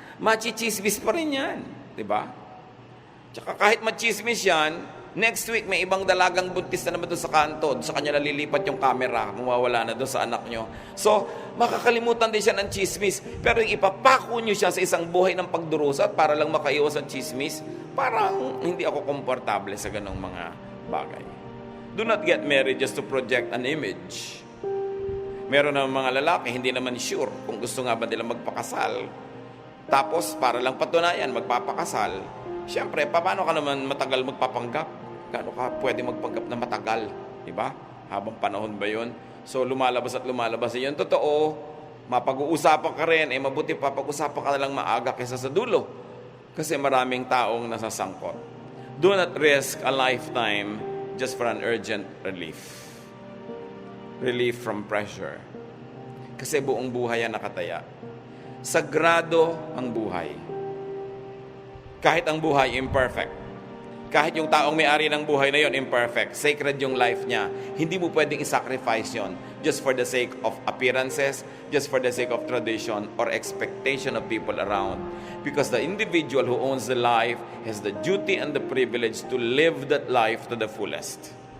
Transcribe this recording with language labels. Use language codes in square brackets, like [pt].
[tl] Machismis pa rin yan. Diba? Tsaka kahit machismis yan, [en] next week [tl] may ibang dalagang buntis na naman doon sa kanto. Sa kanya nalilipat yung camera, mawawala na doon sa anak nyo. So, makakalimutan din siya ng chismis. Pero yung ipapako nyo siya sa isang buhay ng pagdurusa para lang makaiwas ang chismis, parang hindi ako komportable sa ganong mga bagay. [en] Do not get married just to project an image. [tl] Meron ng mga lalaki, hindi naman sure kung gusto nga ba nila magpakasal. Tapos, para lang patunayan, magpapakasal. Siyempre, paano ka naman matagal magpapanggap? Gaano ka pwede magpanggap na matagal? Diba? Habang panahon ba yun? So, lumalabas at lumalabas. Yun, totoo. Mapag-uusapan ka rin. Mabuti pa, pag-usapan ka na lang maaga kaysa sa dulo. Kasi maraming taong nasasangkot. [en] Do not risk a lifetime just for an urgent relief. Relief from pressure. [tl] Kasi buong buhay yan nakataya. Sagrado ang buhay. Kahit ang buhay imperfect. Kahit yung taong may-ari ng buhay na yon imperfect. Sacred yung life niya. Hindi mo pwedeng i-sacrifice yon [en] just for the sake of appearances, just for the sake of tradition or expectation of people around. Because the individual who owns the life has the duty and the privilege to live that life to the fullest.